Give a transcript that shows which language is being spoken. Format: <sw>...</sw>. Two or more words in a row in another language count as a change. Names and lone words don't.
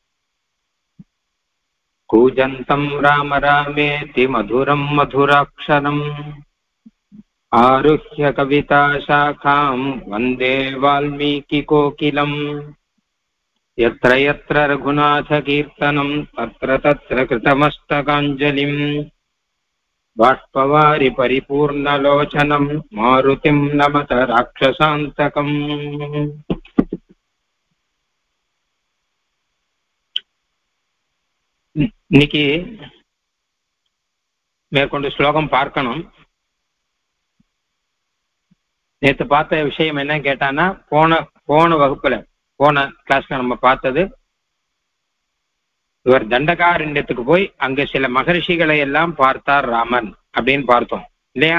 <sa>कूजन्तं राम रामेति मधुरं मधुराक्षरम् आरुह्य कविताशाखां वन्दे वाल्मीकिकोकिलम् यत्र यत्र रघुनाथकीर्तनं तत्र तत्र कृतमस्तकाञ्जलिम् बाष्पवारि परिपूर्णलोचनं मारुतिं नमत राक्षसान्तकम्।</sa> <ta>இன்னைக்கு மேற்கொண்டு ஸ்லோகம் பார்க்கணும். நேற்று பார்த்த விஷயம் என்ன கேட்டான்னா, போன வகுப்புல போன கிளாஸ்ல நம்ம பார்த்தது, இவர் தண்டகாரண்யத்துக்கு போய் அங்க சில மகரிஷிகளை எல்லாம் பார்த்தார் ராமன் அப்படின்னு பார்த்தோம் இல்லையா?</ta>